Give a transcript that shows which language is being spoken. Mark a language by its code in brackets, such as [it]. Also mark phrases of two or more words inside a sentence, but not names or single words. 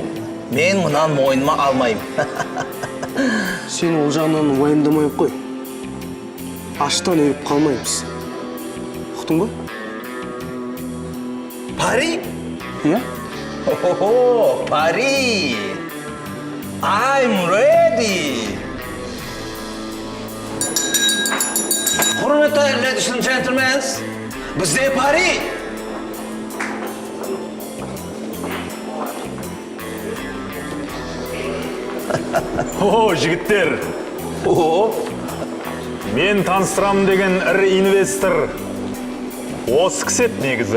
[kk] Мен мұнан мойныма алмайым. Сен ол жағынан уайымдамай қой. Аштан өліп қалмаймыз. Ұқтың ба? Пари? Иә? О, Пари! [en] I'm ready! [kk] Құрметті [en] ladies and gentlemen, [kk] бізде Пари! О, жігіттер! Мен таныстырамын деген ірі инвестор. Осы кісі еді негізі.